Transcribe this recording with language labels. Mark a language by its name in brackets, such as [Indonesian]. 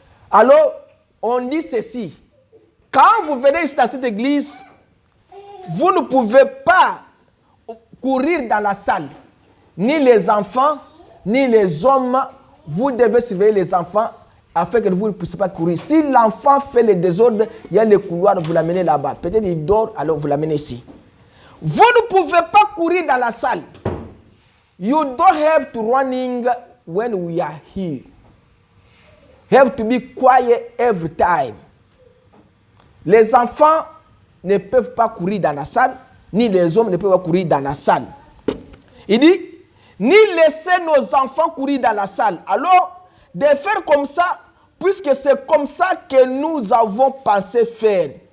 [French] Alors, on dit ceci. Quand vous venez ici dans cette église, vous ne pouvez pas courir dans la salle. Ni les enfants, ni les hommes. Vous devez surveiller les enfants afin que vous ne puissiez pas courir. Si l'enfant fait le désordre, il y a le couloir, vous l'amenez là-bas. Peut-être il dort, alors vous l'amenez ici. Vous ne pouvez pas courir dans la salle. [English] You don't have to running when we are here. You have to be quiet every time. [French] Les enfants ne peuvent pas courir dans la salle, ni les hommes ne peuvent pas courir dans la salle. Il dit, ni laisser nos enfants courir dans la salle. Alors, de faire comme ça, puisque c'est comme ça que nous avons pensé faire.